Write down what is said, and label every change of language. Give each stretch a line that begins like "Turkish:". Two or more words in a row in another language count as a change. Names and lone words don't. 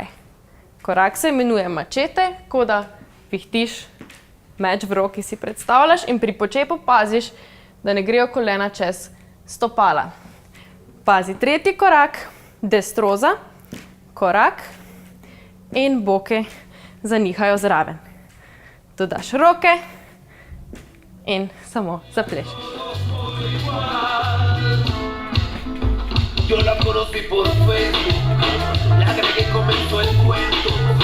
Slovenian: Korak se imenuje mačete, ko da vihtiš meč v roki, si predstavljaš in pri počepu paziš, da ne grejo kolena čez stopala. Pazi, tretji korak, destroza, korak in boke zanihajo zraven. Dodaš roke in samo zaplešeš.
Spanish: Yo la conocí por Facebook, la que comenzó el cuento.